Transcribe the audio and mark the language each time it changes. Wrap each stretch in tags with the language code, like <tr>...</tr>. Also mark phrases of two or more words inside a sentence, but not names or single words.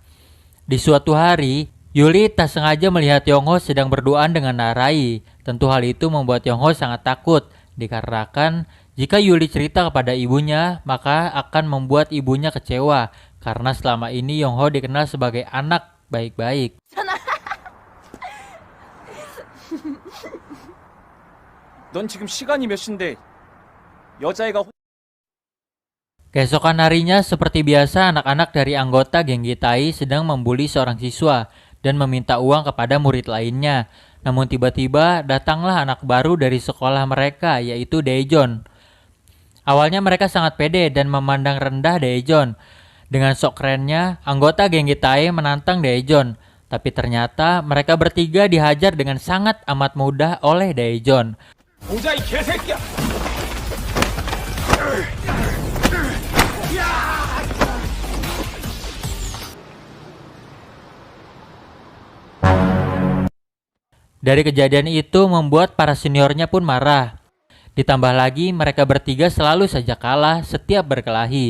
<id>Di suatu hari, Yuli tak sengaja melihat Yongho sedang berduaan dengan Narai. Tentu hal itu membuat Yongho sangat takut, dikarenakan jika Yuli cerita kepada ibunya, maka akan membuat ibunya kecewa. Karena selama ini Yongho dikenal sebagai anak baik-baik.</id> <ko>넌 지금 시간이 몇 시인데 여자애가</ko> <id>Keesokan harinya seperti biasa anak-anak dari anggota geng GTAE sedang membuli seorang siswa dan meminta uang kepada murid lainnya. Namun tiba-tiba datanglah anak baru dari sekolah mereka, yaitu Daejeon. Awalnya mereka sangat pede dan memandang rendah Daejeon. Dengan sok kerennya, anggota geng GTAE menantang Daejeon. Tapi ternyata mereka bertiga dihajar dengan sangat amat mudah oleh Daejeon.</id> <ko>보자 이 개새끼야.</ko> <id>Dari kejadian itu membuat para seniornya pun marah. Ditambah lagi mereka bertiga selalu saja kalah setiap berkelahi.</id>